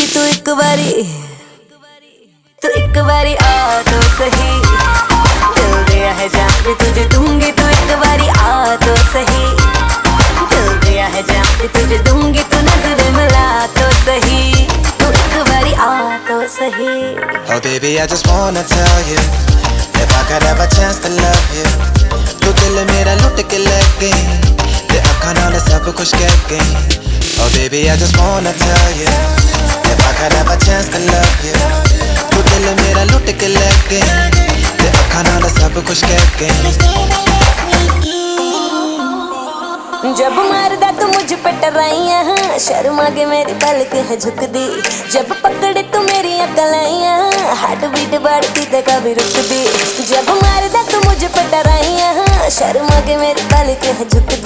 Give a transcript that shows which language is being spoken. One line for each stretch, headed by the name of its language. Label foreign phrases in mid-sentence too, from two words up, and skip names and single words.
Hindi: तू एक बारी आ तो सही। दिल दिया है जान भी तुझे दूंगी, तू एक बारी आ तो सही। दिल दिया है जान भी तुझे दूंगी, तू नजर मिला तो सही। तू एक बारी आ तो सही।
English: Oh baby I just wanna tell you, if I could have a chance to love you,
Punjabi: ਤੂੰ ਦਿਲ ਮੇਰਾ ਲੁੱਟ ਕੇ ਲੈ ਗਈ, ਤੇ ਅੱਖਾਂ ਨਾਲ ਸਭ ਕੁਝ ਕਹਿ ਗਈ।
English: Oh baby I just wanna tell you, if I could have a chance to love you,
Punjabi: ਤੂੰ ਦਿਲ ਮੇਰਾ ਲੁੱਟ ਕੇ ਲੈ ਗਈ, ਤੇ ਅੱਖਾਂ ਨਾਲ ਸਭ ਕੁਝ ਕਹਿ ਗਈ।
Hindi: जब मारदा तू मुझ पे टराइयां, शर्मा के मेरी पलक है झुक दी। जब पकड़े तू मेरी कलाइयां,
English: heart beat
Hindi: बढ़ती ते कभी रुक दी। जब मारदा तू मुझ पे टराइयां, शर्मा के मेरी पलक है झुक दी।